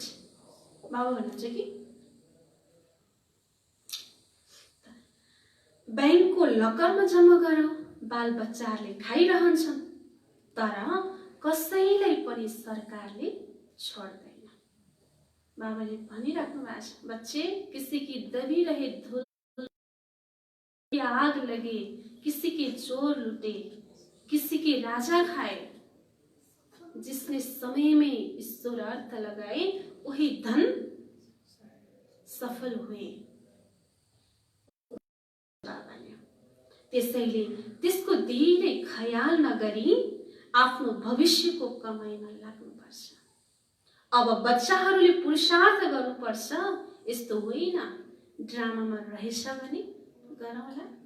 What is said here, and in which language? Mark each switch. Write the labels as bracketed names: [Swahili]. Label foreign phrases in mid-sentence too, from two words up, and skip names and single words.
[Nepali] बाबा भन्नुहुन्छ कि ब्याङ्कको लकरमा जम्मा गरौँ, बाल बच्चाहरूले खाइरहन्छन्, तर कसैलाई पनि सरकारले छोड्दैन। बाबाले भनिराख्नु भएको छ, [Hindi] बच्चे किसी की दबी रहे धूल आग लगे, किसी के चोर लुटे, किसी के राजा खाए, जिसने समय में ईश्वर अर्थ लगाए वही धन सफल हुए। [Nepali] बाबाले त्यसैले त्यसको धेरै ख्याल नगरी आफ्नो भविष्यको कमाइमा लाग्नुपर्छ। अब बच्चाहरूले पुरुषार्थ गर्नुपर्छ। यस्तो होइन ड्रामामा रहेछ भने गरौँला।